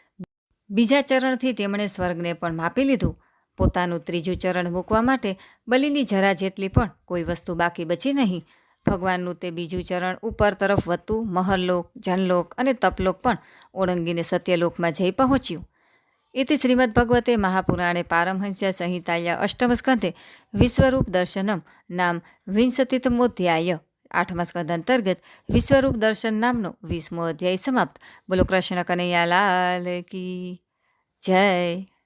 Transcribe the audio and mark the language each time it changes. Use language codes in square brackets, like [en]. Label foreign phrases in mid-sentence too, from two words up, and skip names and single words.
[gu] બીજા ચરણથી તેમણે સ્વર્ગને પણ માપી લીધું. પોતાનું ત્રીજું ચરણ મૂકવા માટે બલિની જરા જેટલી પણ કોઈ વસ્તુ બાકી બચી નહીં. ભગવાનનું તે બીજું ચરણ ઉપર તરફ વધતું મહરલોક, જનલોક અને તપલોક પણ ઓળંગીને સત્યલોકમાં જઈ પહોંચ્યું. [sa] इति श्रीमद्भगवते महापुराणे पारमहंस्य संहिताया अष्टम स्कंधे विश्वरूप दर्शनम नाम 20तमोऽध्याय [gu] 8મા સ્કંધ અંતર્ગત વિશ્વરૂપ દર્શન નામનો 20મો અધ્યાય સમાપ્ત। [hi] बोलो कृष्ण कन्हैया लाल की जय।